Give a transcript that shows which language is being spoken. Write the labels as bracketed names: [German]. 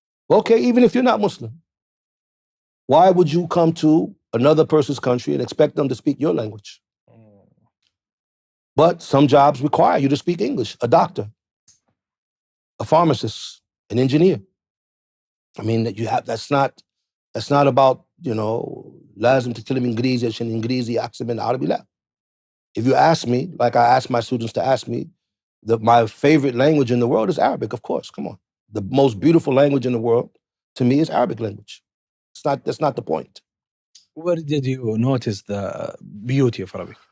[English] Okay, even if you're not Muslim, why would you come to another person's country and expect them to speak your language? But some jobs require you to speak English. A doctor, a pharmacist, an engineer. I mean, that's not about, [Arabic] لازم تتكلم إنجليزي عشان إنجليزي أحسن من عربي. لا. [English] If you ask me, like I ask my students to ask me, my favorite language in the world is Arabic, of course. Come on. The most beautiful language in the world, to me, is Arabic language. That's not the point. Where did you notice the beauty of Arabic?